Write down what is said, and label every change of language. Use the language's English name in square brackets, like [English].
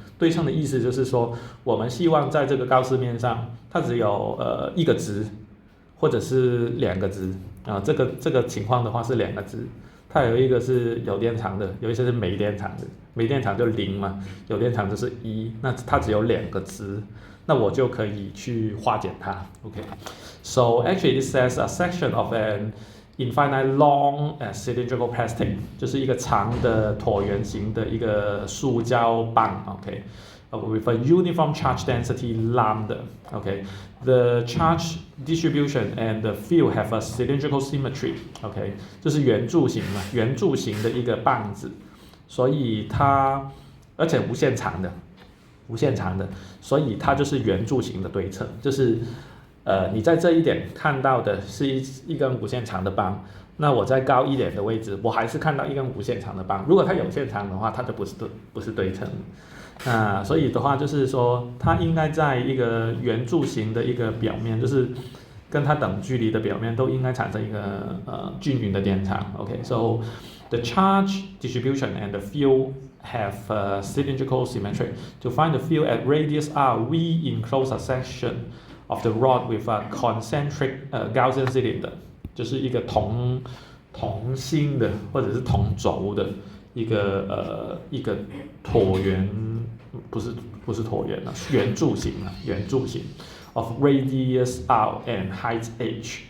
[Chinese] 对称的意思就是说，我们希望在这个高斯面上，它只有一个值，或者是两个值这个情况的话是两个值。它有一个是有电场的，有一些是没电场的。没电场就0嘛，有电场就是1，那它只有两个值，那我就可以去化简它。 [English] Okay, so actually it says a section of an infinite long cylindrical plastic， [Chinese] 就是一个长的椭圆形的一个塑胶棒。 [English] Okay, with a uniform charge density lambda. Okay, the charge distribution and the field have a cylindrical symmetry. [Chinese] Okay, 就是圆柱形嘛，圆柱形的一个棒子，所以它而且无限长的，所以它就是圆柱形的对称，就是你在这一点看到的是一根无限长的棒，那我在高一点的位置，我还是看到一根无限长的棒。如果它有限长的话，它就不是对称。所以的话就是说，它应该在一个圆柱形的一个表面，就是跟它等距离的表面都应该产生一个均匀的电场。 [English] Okay, so the charge distribution and the field have cylindrical symmetry. To find the field at radius r, we enclose a section of the rod with a concentric Gaussian cylinder， [Chinese] 就是一个同心的或者是同轴的一个椭圆，不是椭圆了，圆柱形 [English] of radius r and height h。